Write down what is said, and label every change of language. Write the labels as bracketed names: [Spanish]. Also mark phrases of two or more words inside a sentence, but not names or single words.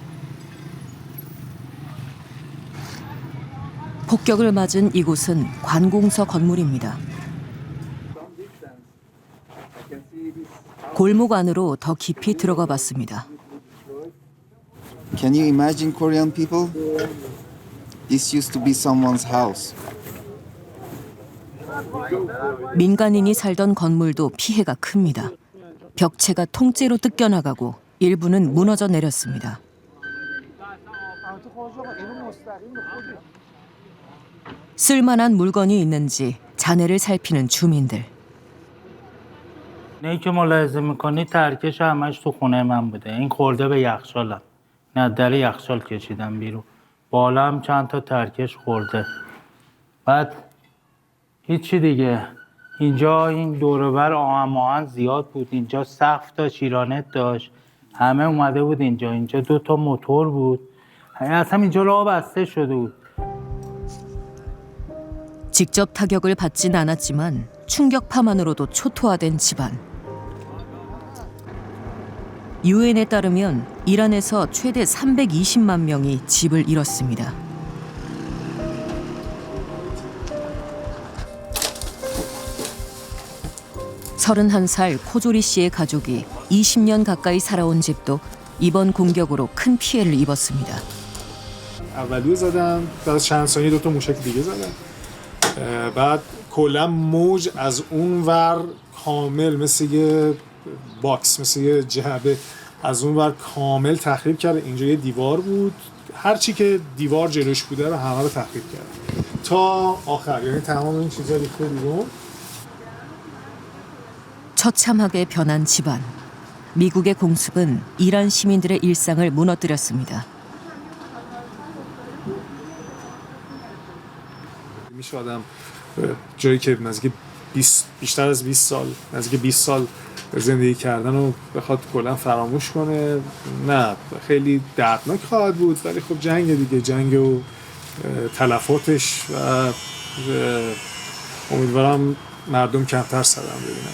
[Korean] 폭격을 맞은 이곳은 관공서 건물입니다. 골목 안으로 더 깊이 들어가 봤습니다. [English] Can you imagine Korean people? This used to be someone's house. [Korean] 민간인이 살던 건물도 피해가 큽니다. 벽체가 통째로 뜯겨나가고 일부는 무너져 내렸습니다. 쓸만한 물건이 있는지 잔해를 살피는 주민들. [Persian] اینی که ملاحظه میکنید ترکش همش تو خونه من بوده. این خورده به یخچالم. نه در یخچال کشیدم بیرون. بالا هم چند تا ترکش خورده. بعد هیچی دیگه. اینجا این دور و بر آهن زیاد بود. اینجا سقف داشت، شیرانت داشت. همه اومده بود اینجا. اینجا 2 تا موتور بود. اصلا اینجا راه بسته شده بود. [Korean] 직접 타격을 받진 않았지만 충격파만으로도 초토화된 집안. 유엔에 따르면 이란에서 최대 320만 명이 집을 잃었습니다. (31살) 코조리 씨의 가족이 20년 가까이 살아온 집도 이번 공격으로 큰 피해를 입었습니다. [Persian] اولیو زدن بعد چند ثانیه 2 تا موشک دیگه زدن بعد کلا موج از اون ور کامل مثل یه باکس مثل یه جعبه از اون ور کامل تخریب کرد. اینجا یه دیوار بود، هر چی که دیوار جلوش بوده رو همه رو تخریب کرد تا آخر. یعنی تمام این چیزا ریخته بیرون. [Korean] 처참하게 변한 집안. 미국의 공습은 이란 시민들의 일상을 무너뜨렸습니다. [Persian] میشه آدم جایی که نزدیک بیشتر از 20 سال نزدیک 20 سال زندگی کردن رو بخواد کلا فراموش کنه؟ نه، خیلی دردناک خواهد بود، ولی خب جنگ دیگه، جنگ و تلفاتش و امیدوارم مردم کمتر صدمه ببینن.